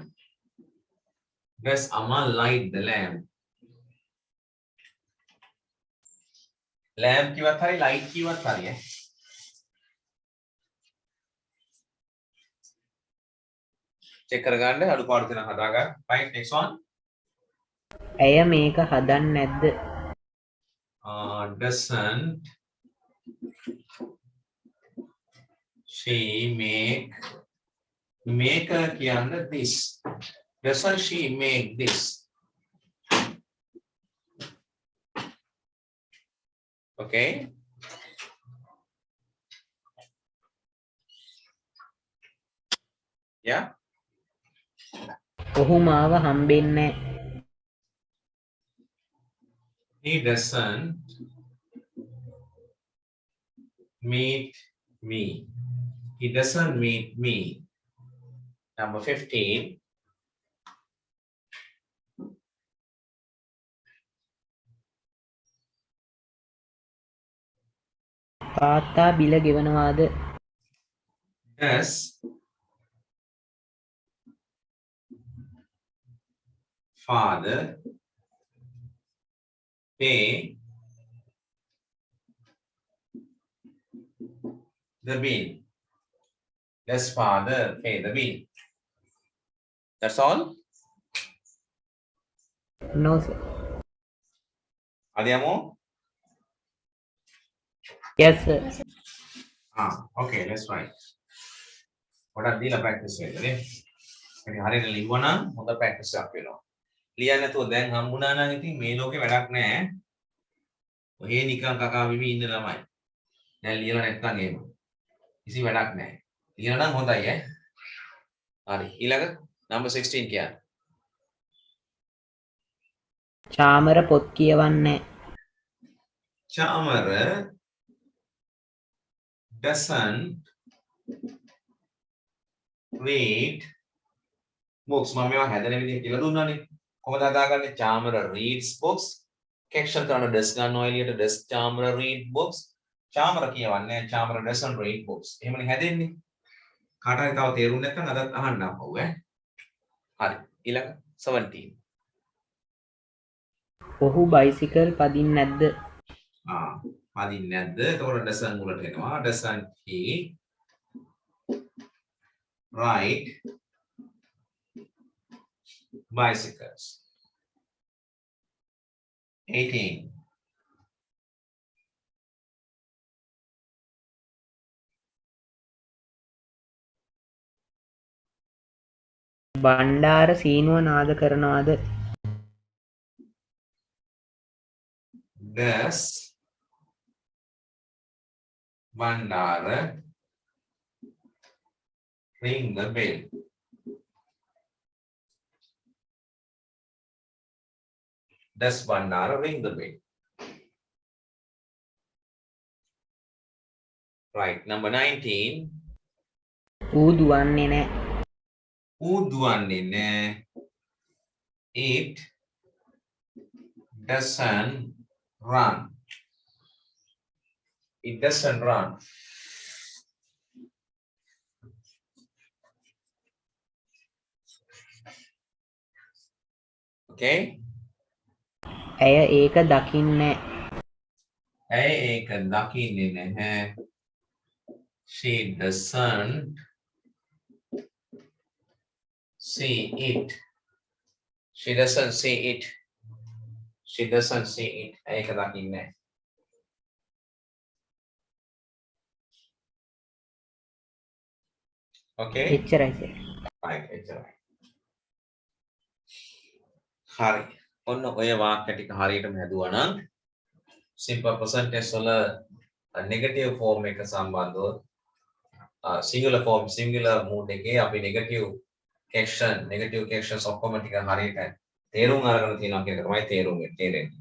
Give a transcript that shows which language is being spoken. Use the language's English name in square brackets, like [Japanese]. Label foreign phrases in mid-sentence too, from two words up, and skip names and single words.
[English] Does Amal light the lamp? [Sinhala] Lamp කිව්වත් හරි light කිව්වත් හරි ඈ. check කරගන්න අඩුපාඩු තියෙනවා හදාගන්න. [English] Right, next one. [Sinhala] ඇය මේක හදන්නේ නැද්ද? [English] Doesn't she make කියන්නේ this. Doesn't she make this? Okay. Yeah. [Sinhala] ඔහු මාව හම්බෙන්නේ නෑ. [English] He doesn't meet me. He doesn't meet me. Number 15. [Sinhala] තාත්තා බිල ගෙවනවාද? [English] Does father pay the bill? Does father pay the bill? That's all? No sir. Andiamo? Yes sir. Okay, let's try. What are the practice වෙන්නේ? [Sinhala] ඉතින් හරියට ලිව්වනම් හොඳ practice එකක් වෙනවා. ලියන්න නැතුව දැන් හම්බුණා නම් ඉතින් මේ ලෝකේ වැඩක් නැහැ. ඔහේ නිකන් කකා විමි ඉන්න ළමයි. දැන් ලියලා නැත්තම් එහෙම. කිසි වැඩක් නැහැ. ලියනවා නම් හොඳයි ඈ. හරි. ඊළඟ number 16 කියන්නේ. චාමර පොත් කියවන්නේ [English] Chamara doesn't read books. [Sinhala] මම මේවා හැදෙන විදිහ කියලා දුන්නානේ. කොහොමද හදාගන්නේ? [English] Chamara reads books. caption කරන does [Sinhala] ගන්නවා එළියට [English] does Chamara read books. Chamara කියවන්නේ Chamara doesn't read books. [Sinhala] එහෙමනේ හැදෙන්නේ. කාට හරි තව තේරුම් නැත්නම් අදත් අහන්න අපව ඈ. හරි. ඊළඟ 17. ඔහු බයිසිකල් පදින්නේ නැද්ද? පදින්නේ නැද්ද? එතකොට doesn't වලට එනවා. [English] doesn't he ride bicycles? 18. [Sinhala] බණ්ඩාර සීනුව නාද කරනවද? [English] Does Bandara ring the bell? Does Bandara ring the bell? Right, number 19. [Sinhala] ඌ දුවන්නේ නැහැ. ඌ දුවන්නේ නෑ. [English] It doesn't run. It doesn't run. Okay? [Sinhala] ඇය ඒක දකින්නේ ඇය ඒක දකින්නේ නැහැ. [English] She doesn't see it. She doesn't see it. She doesn't see it. [Sinhala] ඇය ඒක දකින්නේ නැහැ. Okay? එච්චරයි සර්. right, එච්චරයි. හරි. ඔන්න ඔය වාක්‍ය ටික හරියටම හැදුවා නම් [English] simple present tense [Sinhala] වල [English] negative form [Sinhala] එක සම්බන්ධව [English] singular mood [Sinhala] එකේ අපි [English] negative captions [Sinhala] ඔක්කොම ටික හරියට තේරුම් අරගෙන තියෙනවා කියන එක තමයි තේරෙන්නේ.